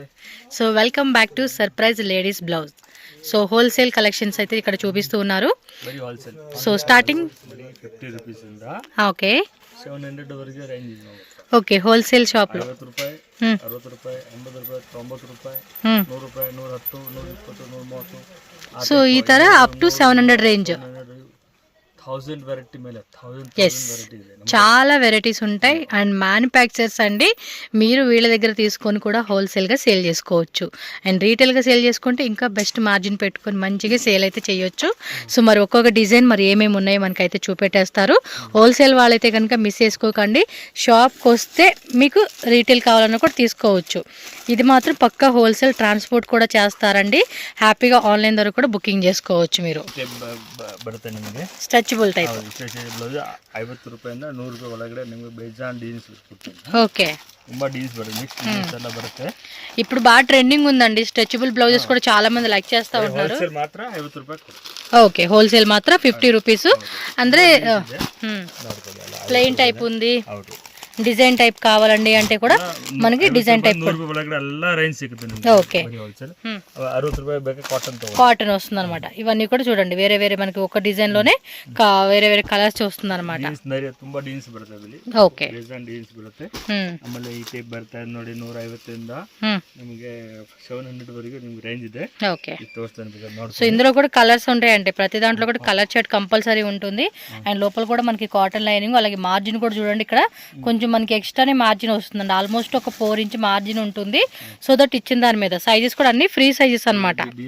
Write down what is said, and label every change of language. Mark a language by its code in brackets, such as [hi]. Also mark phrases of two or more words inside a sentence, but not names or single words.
[te] సో [en] welcome back to Surprise Ladies Blouse. [te] సో [en] wholesale collections [te] అయితే ఇక్కడ చూపిస్తూ ఉన్నారు. [en] very wholesale. so starting [te] 50 రూపీస్ ఉందా? ఓకే 700 వరకు రేంజ్ ఉంది. [en] okay wholesale shop [te] లో 50 రూపాయి, 60 రూపాయి, 80 రూపాయి, 90 రూపాయి, 100 రూపాయి, 110, 120, 130. [kn] సో ಈ ತರ [en] up to [kn] 700 ರೇಂಜ್. 1000 వెరైటీ ಮೇಲೆ 1000 [te] ఎస్ చాలా వెరైటీస్ ఉంటాయి [en] and manufacturers [te] అండి. మీరు వీళ్ళ దగ్గర తీసుకొని కూడా హోల్సేల్గా సేల్ చేసుకోవచ్చు అండ్ రీటైల్గా సేల్ చేసుకుంటే ఇంకా [en] best margin [te] పెట్టుకొని మంచిగా సేల్ అయితే చేయొచ్చు. సో మరి ఒక్కొక్క డిజైన్ మరి ఏమేమి ఉన్నాయో మనకైతే చూపెట్టేస్తారు. హోల్సేల్ వాళ్ళైతే కనుక మిస్ చేసుకోకండి. షాప్కి వస్తే మీకు రీటైల్ కావాలన్నా కూడా తీసుకోవచ్చు. ఇది మాత్రం పక్కా హోల్సేల్, ట్రాన్స్పోర్ట్ కూడా చేస్తారండి. హ్యాపీగా ఆన్లైన్ ద్వారా కూడా బుకింగ్ చేసుకోవచ్చు. [en] మీరు stretchable type [kn] 50 ರೂಪಾಯಿಂದ 100 ರೂಪಾಯಿ ಒಳಗಡೆ ನಿಮಗೆ ಬೇಜಾನ್ ಡೀನ್ಸ್ ಕೊಡ್ತೀನಿ. ಓಕೆ ತುಂಬಾ ಡೀನ್ಸ್ ಬರುತ್ತೆ, ಮಿಕ್ಸ್ ಡೀನ್ಸ್ ಎಲ್ಲ ಬರುತ್ತೆ. [te] ఇప్పుడు బాగా ట్రెండింగ్ ఉందండి [en] stretchable blouses [te] కూడా చాలా మంది లైక్ చేస్తా ఉన్నారు. [kn] ಹೋಲ್ಸೇಲ್ ಮಾತ್ರ 50 ರೂಪಾಯಿ. [en] okay wholesale [te] మాత్రం 50 రూపీస్. ಅಂದ್ರೆ [en] plain type [te] ఉంది, [en] design type [te] కావాలండి అంటే కూడా మనకి [en] design type okay cotton [te] వస్తుంది అనమాట. ఇవన్నీ కూడా చూడండి వేరే వేరే మనకి ఒక డిజైన్ లోనే వేరే వేరే కలర్స్ వస్తుంది అనమాట. ఓకే [kn] ಆಮೇಲೆ ಈ ಟೈಪ್ ಬರ್ತಾ ಇದೆ ನೋಡಿ 150 ನಿಮಗೆ 700 ವರೆಗೂ ನಿಮಗೆ ರೇಂಜ್ ಇದೆ. [en] okay so [te] ఇందులో కూడా కలర్స్ ఉంటాయండి. ప్రతి దాంట్లో కూడా [en] color shirt compulsory [te] ఉంటుంది అండ్ లోపల కూడా మనకి [en] cotton lining, [te] అలాగే మార్జిన్ కూడా చూడండి ఇక్కడ కొంచెం మనకి ఎక్స్ట్రానే మార్జిన్ వస్తుందండి. ఆల్మోస్ట్ ఒక [en] 4 inch margin [te] ఉంటుంది. [en] so that [te] ఇచ్చిన దాని మీద సైజెస్ కూడా అన్ని [en] free sizes [te] అనమాట.